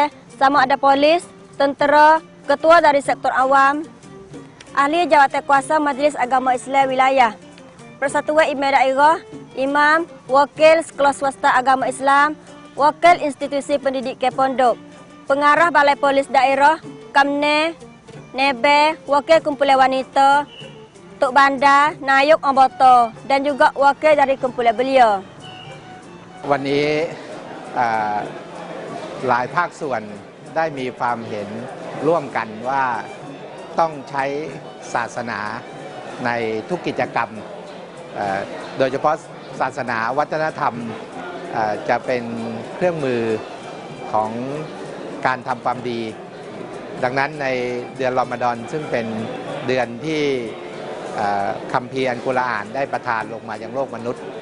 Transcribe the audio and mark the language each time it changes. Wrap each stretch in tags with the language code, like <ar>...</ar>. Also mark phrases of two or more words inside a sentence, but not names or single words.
<ms>sama ada polis, tentera, ketua dari sektor awam, ahli jawatan kuasa Majlis Agama Islam Wilayah, Persatuan Imam Daerah, imam, wakil sekolah swasta agama Islam, wakil institusi pendidikan pondok, pengarah balai polis daerah, Kamne, Nebe, wakil kumpulan wanita, Tok Bandar, Nayuk Amboto, dan juga wakil dari kumpulan beliau.</ms> <th>วันนี้หลายภาคส่วนได้มีความเห็นร่วมกันว่าต้องใช้ศาสนาในทุกกิจกรรมโดยเฉพาะศาสนาวัฒนธรรมจะเป็นเครื่องมือของการทำความดีดังนั้นในเดือนรอมฎอนซึ่งเป็นเดือนที่คัมภีร์อัลกุรอานได้ประทานลงมายังโลกมนุษย์</th>